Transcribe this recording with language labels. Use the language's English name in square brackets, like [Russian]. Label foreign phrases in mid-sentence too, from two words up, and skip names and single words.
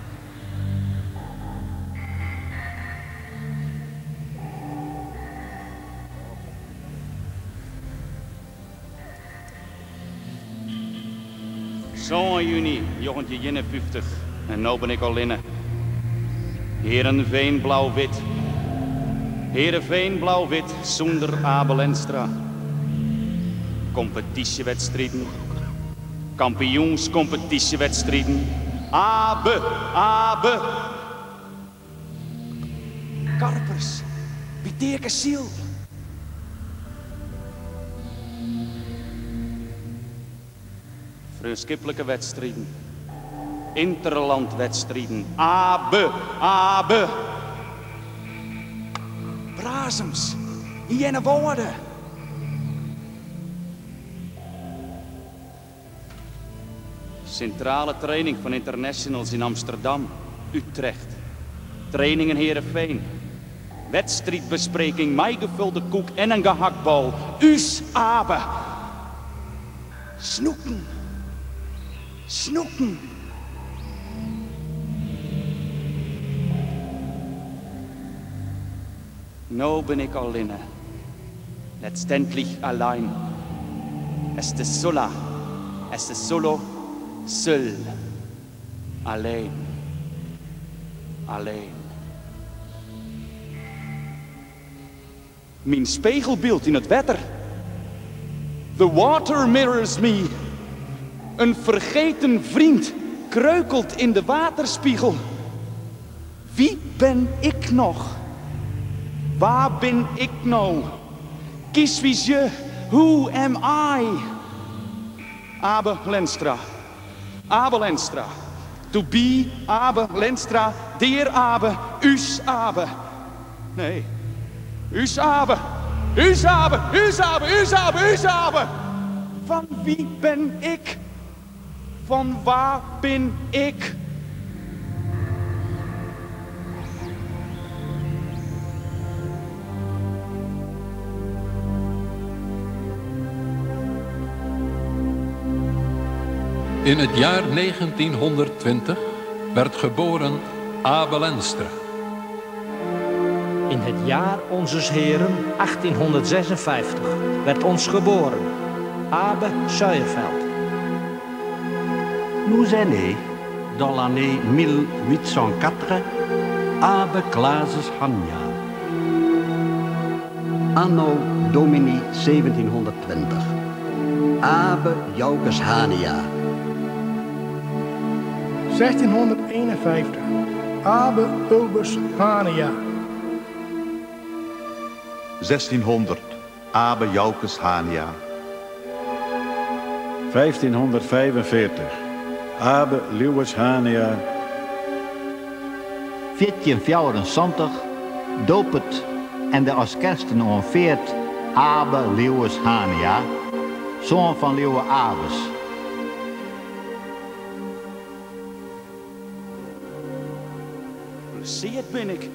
[Dutch] Zo'n juni, 1951. En nou ben ik al inne. Heerenveen blauw-wit. Heerenveen blauw-wit zonder Abel Enstra. Competitiewedstrijden. Kampioenscompetitiewedstrijden. Abe, Abe. Karpers, Biteke Ziel. Vriendschappelijke wedstrijden. Interlandwedstrijden. Abe, Abe. Brazems, Jenne Woorden. Centrale training van internationals in Amsterdam, Utrecht. Training in Heerenveen. Wedstrijdbespreking, meigevulde koek en een gehaktbal. [Western Frisian] Us Abe. [Dutch] Snoeken. Snoeken. Nou ben ik al inne. [German] Letztendlich allein. Es ist sola. Es ist solo. Seul. [Dutch] Alleen. Alleen. Mijn spiegelbeeld in het water. [English] The water mirrors me. [Dutch] Een vergeten vriend kreukelt in de waterspiegel. Wie ben ik nog? Waar ben ik nou? Kies wie je, [English] who am I? [Dutch] Abe Lenstra. Abe Lenstra. [English] To be Abe Lenstra, dear Abe, [Western Frisian] us Abe. Nee, us Abe, us Abe, us Abe, us Abe, us Abe. [Dutch] Van wie ben ik? Van waar ben ik? In het jaar 1920 werd geboren Abe Lenstra. In het jaar Onzes Heren 1856 werd ons geboren Abe Suijerveld. [French] Nous est né, dans l'année 1804, Abe Clases Hanja. [Latin] Anno Domini 1720, Abe Joukes Hania. 1651, Abe Ulbus Hania. 1600, Abe Joukes Hania. 1545, Abe Lewis Hania. [Dutch] 1474, Dopet en de als kersten onveert Abe Lewis Hania, zoon van Leeuwe Abes. Zie het ben ik.